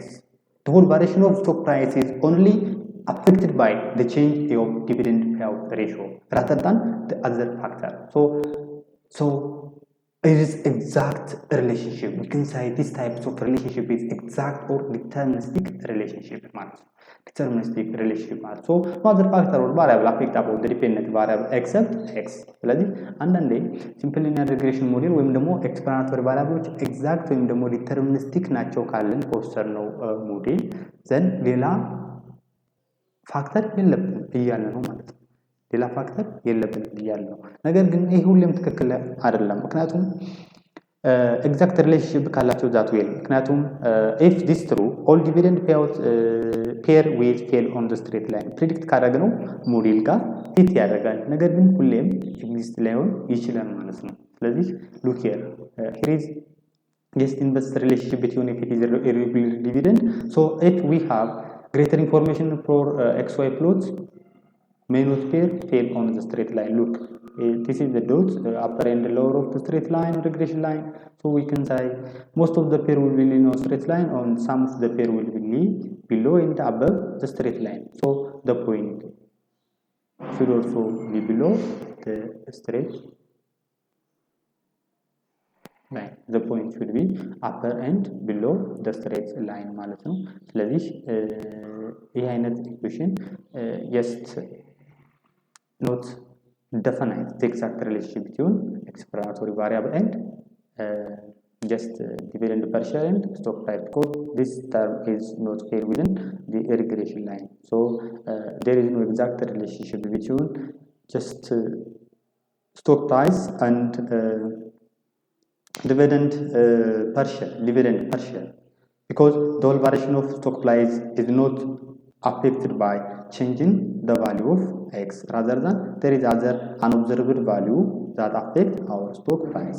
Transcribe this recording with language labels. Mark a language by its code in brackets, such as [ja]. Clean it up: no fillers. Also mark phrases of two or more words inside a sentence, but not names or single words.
[en] The whole variation of stock price is only affected by the change of dividend payout ratio rather than the other factor. So it is exact relationship. We can say this type of relationship is exact or deterministic relationship. So no other factor or variable affect about the dependent variable except x. [am] ስለዚህ አንዳንዴ [en] simple linear regression model [am] ወይም ደግሞ [en] explanatory variables [am] ኤግዛክት ወይም ደግሞ ዲተርሚኒስቲክ ናቸው ካልን ከወሰድነው ሞዴል ዘንድ ሌላ ፋክተር የለብንም እያለ ነው ማለት ነው። ሌላ ፋክተር የለብንም እያለ ነው። ነገር ግን ይሄ ሁሌም ትክክል አይደለም። ምክንያቱም [en] exact relationship [am] ካላቸው ዛቱ የለም። ምክንያቱም [en] if this true all dividend payout pair will fail on the straight line [am] predict ካደረግነው ሞዴል ጋር ፊት ያደርጋል። ነገር ግን ሁሌም ኤግዚስት ላይሆን ይችላል ማለት ነው። ስለዚህ [en] look here is just inverse relationship between if it is a regular dividend. So if we have greater information for xy plots may not fail on the straight line. Look, this is the dots, the upper and the lower of the straight line regression line. So we can say most of the pair will be in a straight line and some of the pair will be below and above the straight line. So the point should also be below the straight line. The point should be upper and below the straight line [am] ማለት ነው። ስለዚህ ይህ አይነት ኢኩዌሽን [en] just not definite the exact relationship between explanatory variable and just dividend per share and stock price, because this term is not here within the regression line. So there is no exact relationship between just stock price and dividend per share, because the whole variation of stock price is not affected by changing the value of x, rather than there is other unobserved value that affect our stock price.